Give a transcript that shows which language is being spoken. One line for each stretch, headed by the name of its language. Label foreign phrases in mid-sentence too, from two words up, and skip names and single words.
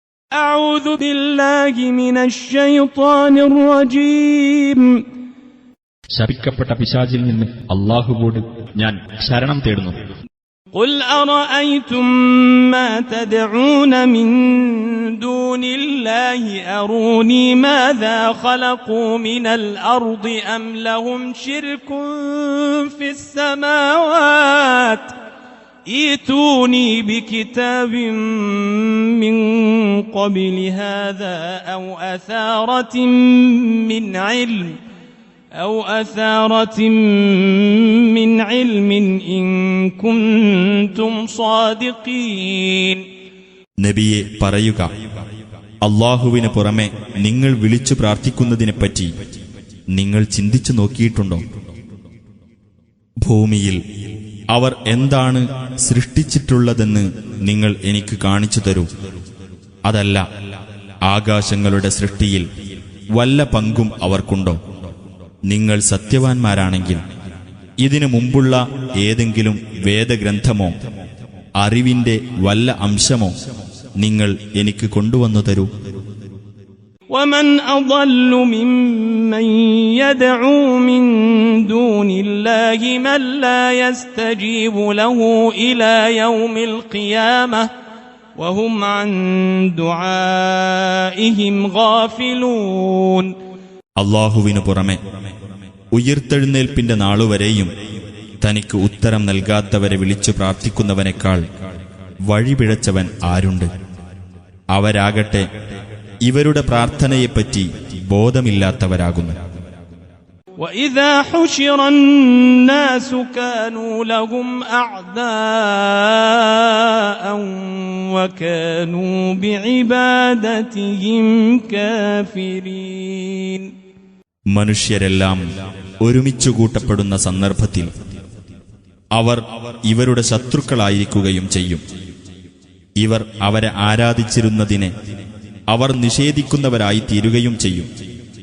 Arabic: أعوذ بالله من الشيطان الرجيم.
Malayalam: ശപിക്കപ്പെട്ട പിശാചിൽ നിന്ന് അല്ലാഹുവോട് ഞാൻ ശരണം തേടുന്നു.
Arabic: قل أرأيتم ما تدعون من دون الله أروني ماذا خلقوا من الأرض أم لهم شرك في السماوات ائتوني بكتاب من قبل هذا أو أثارة من علم إن كنتم صادقين.
Malayalam: നബിയെ പറയുക, അല്ലാഹുവിന് പുറമെ നിങ്ങൾ വിളിച്ചു പ്രാർത്ഥിക്കുന്നതിനെപ്പറ്റി നിങ്ങൾ ചിന്തിച്ചു നോക്കിയിട്ടുണ്ടോ? ഭൂമിയിൽ അവർ എന്താണ് സൃഷ്ടിച്ചിട്ടുള്ളതെന്ന് നിങ്ങൾ എനിക്ക് കാണിച്ചു തരൂ. അതല്ല, ആകാശങ്ങളുടെ സൃഷ്ടിയിൽ വല്ല പങ്കും അവർക്കുണ്ടോ? നിങ്ങൾ സത്യവാൻമാരാണെങ്കിൽ ഇതിനു മുമ്പുള്ള ഏതെങ്കിലും വേദഗ്രന്ഥമോ അറിവിന്റെ വല്ല അംശമോ നിങ്ങൾ എനിക്ക് കൊണ്ടുവന്നു തരൂ.
Arabic: ومن أضل ممن يدعو من دون الله من لا يستجيب له إلى يوم القيامة وهم عن دعائهم غافلون.
Malayalam: അല്ലാഹുവിനു പുറമെ ഉയിർത്തെഴുന്നേൽപ്പിന്റെ നാളുവരെയും തനിക്ക് ഉത്തരം നൽകാത്തവരെ വിളിച്ചു പ്രാർത്ഥിക്കുന്നവനേക്കാൾ വഴിപിഴച്ചവൻ ആരുണ്ട്? അവരാകട്ടെ ഇവരുടെ പ്രാർത്ഥനയെപ്പറ്റി ബോധമില്ലാത്തവരാകുന്നു.
Arabic: وَإِذَا حُشِرَ النَّاسُ كَانُوا لَهُمْ أَعْدَاءً وَكَانُوا بِعِبَادَتِهِمْ كَافِرِينَ.
Malayalam: മനുഷ്യരെല്ലാം ഒരുമിച്ചു കൂട്ടപ്പെടുന്ന സന്ദർഭത്തിൽ അവർ ഇവരുടെ ശത്രുക്കളായിരിക്കുകയും ചെയ്യും. ഇവർ അവരെ ആരാധിച്ചിരുന്നതിനെ അവർ നിഷേധിക്കുന്നവരായി തീരുകയും ചെയ്യും.